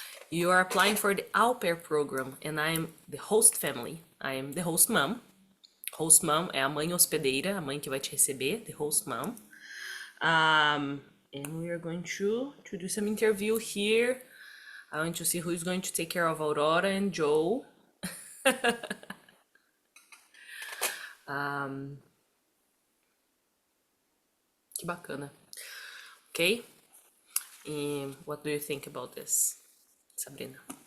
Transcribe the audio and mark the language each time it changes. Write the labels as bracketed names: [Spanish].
[English] You are applying for the au pair program, and I'm the host family. I am the host mom. [Portuguese] Host mom é a mãe hospedeira, a mãe que vai te receber, [English] the host mom. And we are going to do some interview here. I want to see who is going to take care of Aurora and Joe. [Portuguese] Que bacana. [English] Okay? What do you think about this, Sabrina?